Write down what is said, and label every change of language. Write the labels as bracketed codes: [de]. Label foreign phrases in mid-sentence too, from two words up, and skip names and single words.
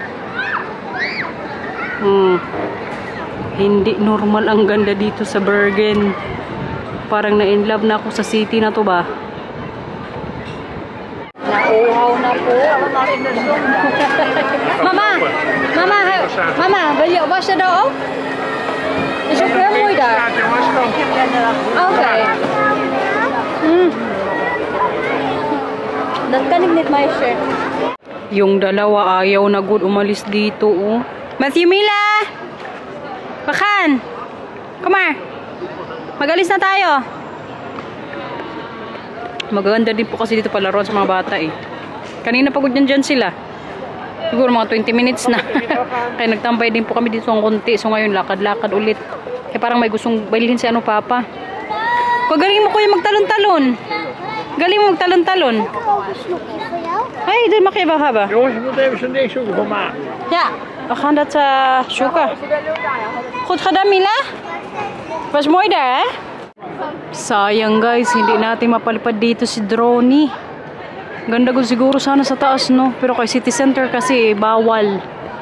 [tl] Hindi normal ang ganda dito sa Bergen. Parang na-inlove na ako sa city na to ba? Nauhaw na po. Mama, [en] will you wash it off? Is your cream [nl] mooi daar? [en] Okay. [nl] Dat kan ik niet, meisje. [tl] Yung dalawa ayaw na good umalis dito, oh. Matthew, Mila! [en] Bakan! Come here! [tl] Magalis na tayo. Magaganda din po kasi dito palaruan sa mga bata, eh. Kanina pagod dyan sila. Siguro mga 20 minutes na. Kaya nagtambay din po kami dito ng konti. So ngayon lakad-lakad ulit. Eh parang may gustong bilhin si ano papa. Galing mo kuya magtalon-talon. Galing mo magtalon-talon. [nl] Hey, dit mag je wel hebben. Jongens, je moet even zo'n ding zoeken voor ma. Ja, we gaan dat zoeken. Goed gedaan, Mila? Was mooi daar, hè? [tl] Sayang guys, hindi natin mapalipad dito si Droney. Ganda ko siguro sana sa taas, no? Pero kay city center kasi bawal.